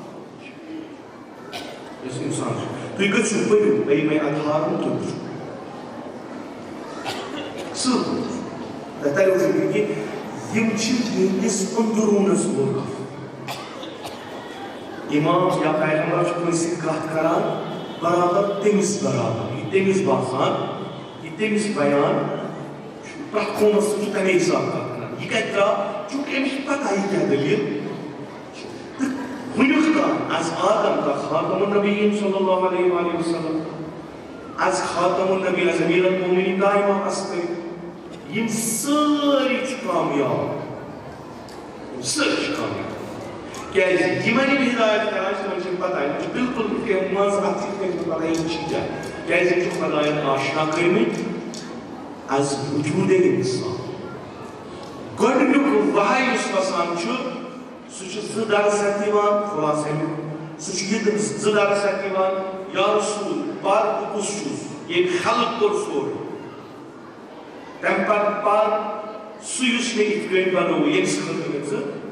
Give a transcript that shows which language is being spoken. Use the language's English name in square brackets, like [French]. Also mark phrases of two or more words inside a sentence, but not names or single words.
[Kashmiri] یُس انسان چھُ تُہۍ گٔژھِو پٔرِو بیٚیہِ مےٚ اَدھارُن تُہۍ وٕچھِو اصٕل پٲٹھۍ تۄہہِ تَریو فِکرِ کہِ یِم چھِ میٛٲنِس أنٛدروٗنس مُلکف اِمام یا پیغمبر چھُ کٲنٛسہِ سۭتۍ کتھ کران برابر تٔمِس برابر یہِ تٔمِس باسان یہِ تٔمِس بیان پرٛٮ۪تھ قومس سۭتۍ چھُ تَمے حساب کتھ کران یہِ کتہِ درٛاو چوٗنٛکہِ أمِس چھِ پتہ یہِ کیٛاہ دٔلیٖل تہٕ وٕنیُک تام [Persian] از آدم تا خاتم النبیین [Arabic] صلی اللہ علیہ وآلہ وسلم [Persian] از خاتم النبی از امیر المومنین [Kashmiri] دائما اسکر یم سٲری چھِ کامیاب سٲری چھِ کامیاب کیٛازِ یِمن یِم ہدایت کران چھِ تِمن چھِ پتہ یِمن چھِ بِلکُل کینٛہہ منٛز اتھ چھِ تِمن پتہ یِم چھِ کیٛاہ کیٛازِ یِم چھِ خۄدایَن آشنا کٔرمٕتۍ از وجوٗدے انسان گۄڈٕنیُک وحی یُس وسان چھُ سُہ چھُ 2 درس ہٮ۪تھ یِوان خُلاصہٕ امیُک سُہ چھُ یہِ 2 درس ہٮ۪تھ یِوان [Arabic] یا رسوٗل [Kashmiri] پر بہٕ کُس چھُس ییٚمۍ خلق کوٚر سورُے تَمہِ پتہٕ پر سُہ یُس مےٚ یِتھ کٔنۍ بنوو ییٚمِس خٲطرٕ مےٚ ژٕ